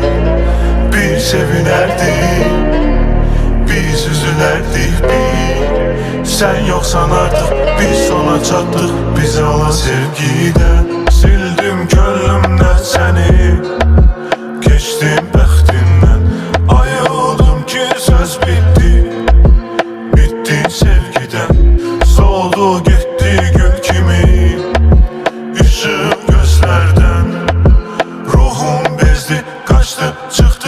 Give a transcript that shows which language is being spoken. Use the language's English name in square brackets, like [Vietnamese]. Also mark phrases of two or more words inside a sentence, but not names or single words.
[Azerbaijani] Bir sevinərdik biz üzülərdik bir. Sən yoxsan artıq biz sona çatdıq, biz Allah sevgidən. Sildim könlümdən səni, geçdim bəxtindən. Ayıldım ki söz bitti, bitti sevgiden. [Turkish] Soldu gitti gül kimi ışık gözlerden. Ruhum bezdi, kaçtı, çıktı.